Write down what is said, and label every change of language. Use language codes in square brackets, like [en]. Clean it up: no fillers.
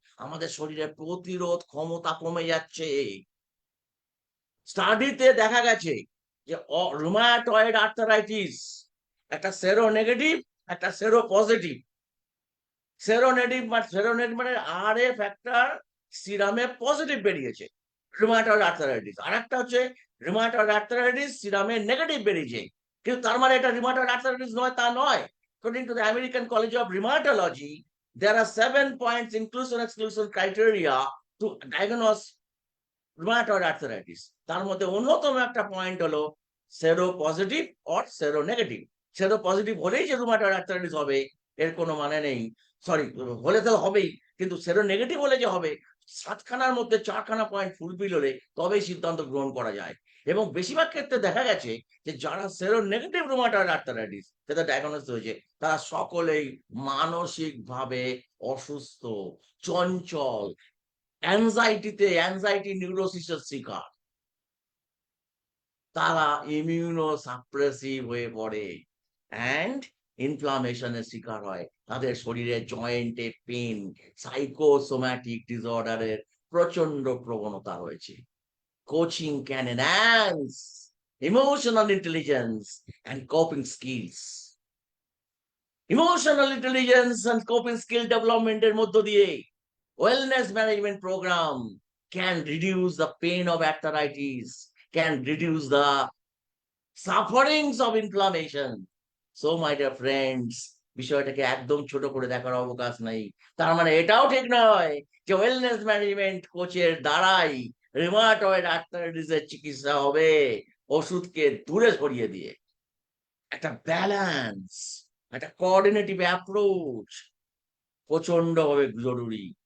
[bn] আমাদের শরীরের প্রতিরোধ ক্ষমতা কমে যাচ্ছে। স্টাডিতে দেখা গেছে যে রুমাটয়েড আর্থারাইটিস একটা সেরো নেগেটিভ, একটা সেরো পজিটিভ। সেরোনেগেটিভ মানে আরএ ফ্যাক্টর সিরামে পজিটিভ বেরিয়েছে রুমাটয়েড আর্থারাইটিস, আর একটা হচ্ছে রুমাটয়েড আর্থারাইটিস সিরামে নেগেটিভ বেরিয়েছে। কিন্তু তার মানে এটা রুমাটয়েড আর্থারাইটিস নয়, তা নয়। [en] According to the American College of Rheumatology, there are 7 points inclusion exclusion criteria to diagnose rheumatoid arthritis. [bn] তার মধ্যে অন্যতম একটা পয়েন্ট হলো সেরো পজিটিভ অর সেরো নেগেটিভ। সেরো পজিটিভ হলেই যে রুমাটয়েড আর্থারাইটিস হবে এর কোনো মানে নেই, সরি, হলে তো হবেই, কিন্তু সেরো নেগেটিভ হলে যে হবে 7খানার মধ্যে 4খানা পয়েন্ট ফুলফিল হলে তবেই সিদ্ধান্ত গ্রহণ করা যায়। এবং বেশিরভাগ ক্ষেত্রে দেখা গেছে যে যারা সেরো নেগেটিভ রুমাটয়েড আর্থারাইটিস যেটা ডায়াগনোস হয়েছে তারা সকলেই মানসিকভাবে অসুস্থ, চঞ্চল, অ্যাংজাইটি নিউরোসিসের শিকার। তারা ইমিউনো সাপ্রেসিভ হয়ে পড়ে অ্যান্ড ইনফ্লামেশনের শিকার হয়। তাদের শরীরে জয়েন্টে পেন, সাইকোসোম্যাটিক ডিসঅর্ডারের প্রচন্ড প্রবণতা রয়েছে। [en] Coaching can enhance emotional intelligence and coping skills. [bn] Emotional intelligence and coping skill ডেভেলপমেন্টের মধ্য দিয়ে [en] wellness management program can reduce the pain of arthritis, can reduce the sufferings of inflammation. So my dear friends, [bn] বিষয়টাকে একদম ছোট করে দেখার অবকাশ নাই। তার মানে এটাও ঠিক নয় যে ওয়েলনেস ম্যানেজমেন্ট কোচের দ্বারাই রিউমাটয়েড আর্থ্রাইটিসের চিকিৎসা হবে ওষুধকে দূরে সরিয়ে দিয়ে। একটা ব্যালেন্স, একটা কোঅর্ডিনেটিভ অ্যাপ্রোচ প্রচন্ড ভাবে জরুরি।